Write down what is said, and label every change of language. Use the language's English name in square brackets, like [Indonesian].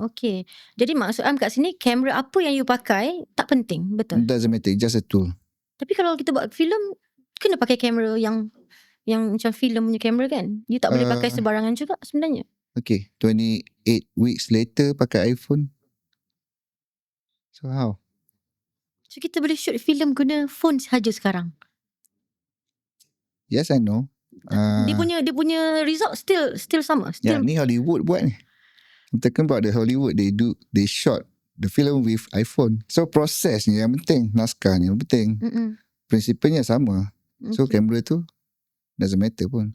[Malay] Okay. Jadi maksud Am kat sini, kamera apa yang you pakai tak penting, betul? [English] Doesn't matter, just a tool. [Malay] Tapi kalau kita buat filem, kena pakai kamera yang macam filem punya kamera kan. You tak boleh pakai sebarangan juga sebenarnya. 28 weeks later pakai iPhone. [English] So how? [Malay] So kita boleh shoot filem guna phone sahaja sekarang. [English] Yes, I know. [Malay] Dia punya result still sama. Ni Hollywood buat ni. [English] I'm talking about the Hollywood. They shot the film with iPhone. [Malay] So proses ni yang penting, naskah ni yang penting. Prinsipnya sama. So kamera tu [English] doesn't matter [Malay] pun.